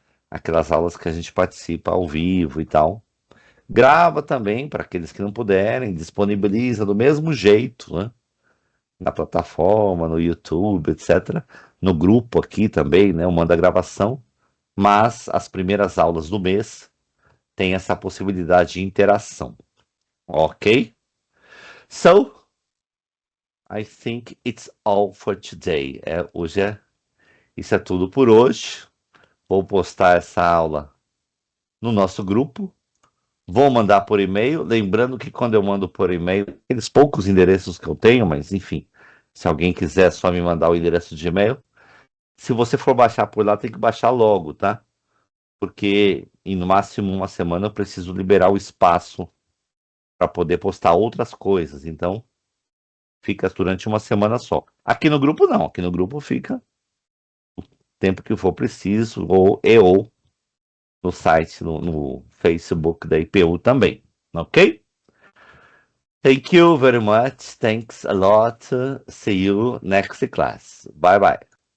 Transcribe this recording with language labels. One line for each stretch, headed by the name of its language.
Portuguese: Aquelas aulas que a gente participa ao vivo e tal. Grava também para aqueles que não puderem, disponibiliza do mesmo jeito, né? Na plataforma, no YouTube, etc. No grupo aqui também, né? Eu mando a gravação, mas as primeiras aulas do mês têm essa possibilidade de interação, ok?
English: So, I think it's all for today.
Portuguese: Isso é tudo por hoje. Vou postar essa aula no nosso grupo. Vou mandar por e-mail. Lembrando que quando eu mando por e-mail, aqueles poucos endereços que eu tenho, mas enfim, se alguém quiser só me mandar o endereço de e-mail. Se você for baixar por lá, tem que baixar logo, tá? Porque em no máximo uma semana eu preciso liberar o espaço para poder postar outras coisas. Então, fica durante uma semana só. Aqui no grupo não, aqui no grupo fica o tempo que for preciso, ou no site, no Facebook da IPU também, ok?
English: Thank you very much. Thanks a lot. See you next class. Bye bye.